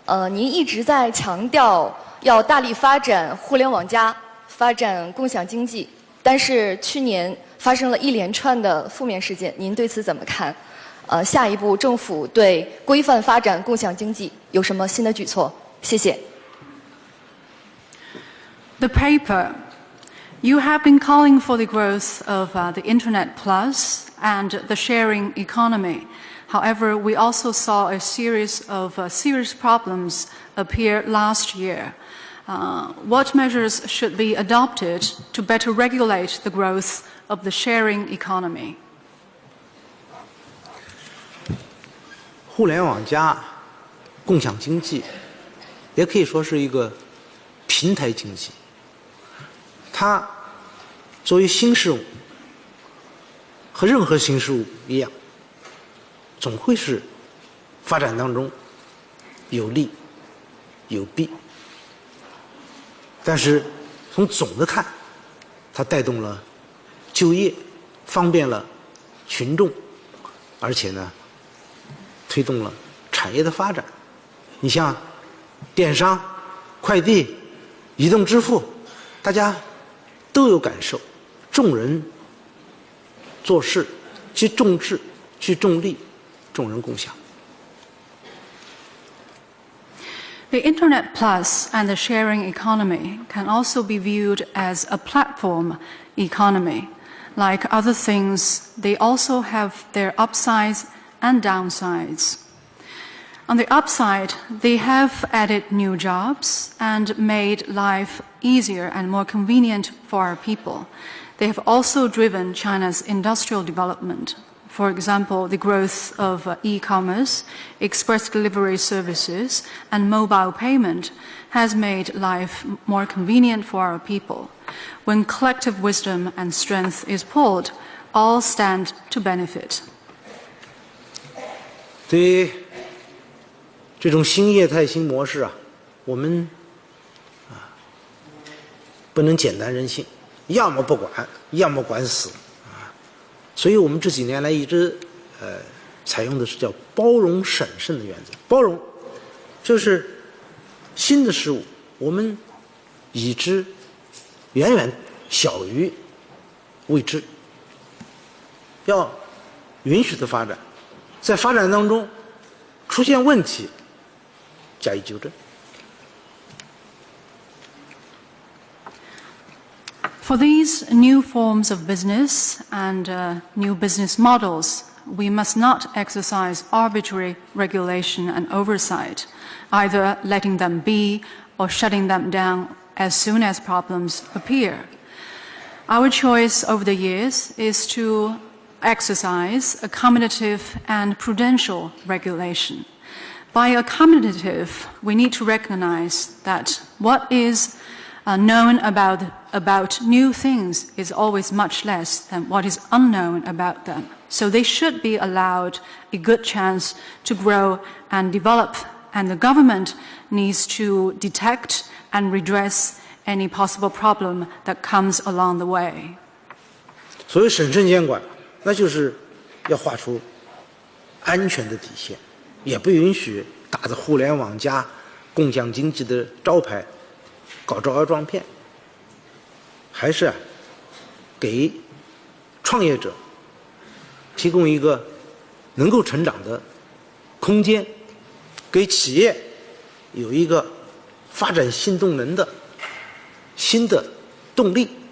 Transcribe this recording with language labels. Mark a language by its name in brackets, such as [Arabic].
[Chinese] 您一直在强调要大力发展互联网+，发展共享经济，但是去年发生了一连串的负面事件，您对此怎么看？下一步政府对规范发展共享经济有什么新的举措？谢谢。 [English] The paper. You have been calling for the growth of the Internet Plus and the sharing economy. However, we also saw a series of serious problems appear last year. What measures should be adopted to better regulate the growth of the sharing economy? [Chinese] 互联网+共享经济，也可以说是一个平台经济，它作为新事物，和任何新事物一样，总会是发展当中有利有弊。但是从总的看，它带动了就业，方便了群众，而且呢，推动了产业的发展。你像电商、快递、移动支付，大家都有感受，众人做事既重智既重利，众人共享。 [English] The Internet Plus and the sharing economy can also be viewed as a platform economy. Like other things, they also have their upsides and downsides. On the upside, they have added new jobs and made life easier and more convenient for our people. They have also driven China's industrial development. For example, the growth of e-commerce, express delivery services, and mobile payment has made life more convenient for our people. When collective wisdom and strength is pulled, all stand to benefit. [Chinese] 对于这种新业态、新模式啊，我们不能简单任性，要么不管，要么管死。所以我们这几年来一直采用的是叫包容审慎的原则。包容就是新的事物，我们已知远远小于未知，要允许它发展，在发展当中出现问题，加以纠正。 [English] For these new forms of business and new business models, we must not exercise arbitrary regulation and oversight, either letting them be or shutting them down as soon as problems appear. Our choice over the years is to exercise accommodative and prudential regulation. By accommodative, we need to recognize that what is known about new things is always much less than what is unknown about them. So they should be allowed a good chance to grow and develop, and the government needs to detect and redress any possible problem that comes along the way. [Chinese] 所谓审慎监管，那就是要画出安全的底线，也不允许打着互联网加共享经济的招牌搞招摇撞骗，还是给创业者提供一个能够成长的空间，给企业有一个发展新动能的新的动力。